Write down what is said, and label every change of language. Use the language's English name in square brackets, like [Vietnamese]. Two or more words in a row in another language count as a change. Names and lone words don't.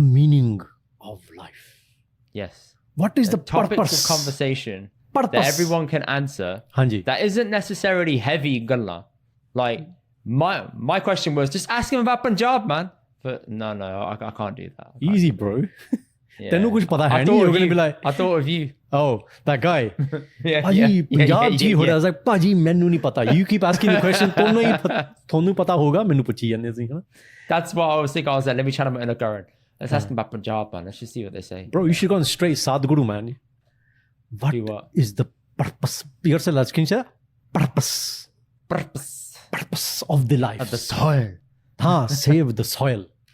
[English] the meaning of life? Yes. What is the Topics purpose? of conversation Purpose. that everyone can answer. Hanji. That isn't necessarily heavy galla. Like my question was just ask him about Punjab, man. But no, I can't do that. I can't Easy, do bro. that. Yeah. [Punjabi] ਤੈਨੂੰ ਕੁਝ ਪਤਾ ਹੈ [English] I [Punjabi] nahi. [English] thought You're of going to you. be like, I thought of you. oh, that guy. Yeah. [Punjabi] ਪੰਜਾਬ ਜੀ ਹੋ ਰਿਹਾ. [English] I was like, [Punjabi] ਪਾਜੀ, ਮੈਨੂੰ ਨਹੀਂ ਪਤਾ. [English] You keep asking the question. [Punjabi] ਤੈਨੂੰ ਪਤਾ ਹੋਵੇਗਾ। ਮੈਨੂੰ ਪੁੱਛੀ ਜਾਂਦੇ ਸੀ. [English] That's what I was thinking. I was like, let me channel my inner Karan. Let's ask him about Punjab, man. Let's just see what they say. Bro, you should have gone straight Sadhguru, man. What is the purpose? Yourself, can you say that? Purpose. Purpose of the life. Of the soil. Save the soil.